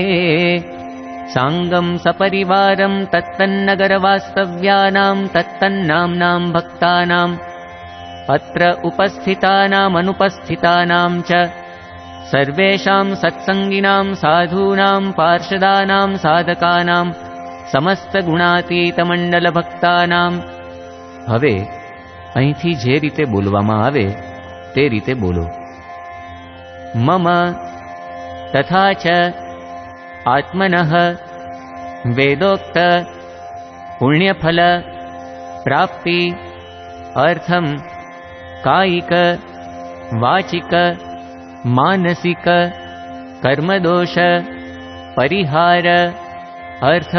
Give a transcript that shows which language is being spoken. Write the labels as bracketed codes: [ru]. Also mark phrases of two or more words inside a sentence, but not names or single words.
[sa] सांगं सपरिवारं तत्तन्नगरवास्तव्यानां तत्तन्नाम्नां भक्तानाम् अत्र उपस्थितानामनुपस्थितानां च सर्वेषां सत्संगिनां साधूनां पार्षदानां साधकानां समस्तगुणातीतमंडल भक्तानां। [gu] हवे અહીંથી જે રીતે બોલવામાં આવે તે રીતે બોલો। [sa] मम तथा च आत्मनः वेदोक्त पुण्यफल प्राप्ति अर्थम कायिक वाचिक मानसिक कर्मदोष परिहार अर्थम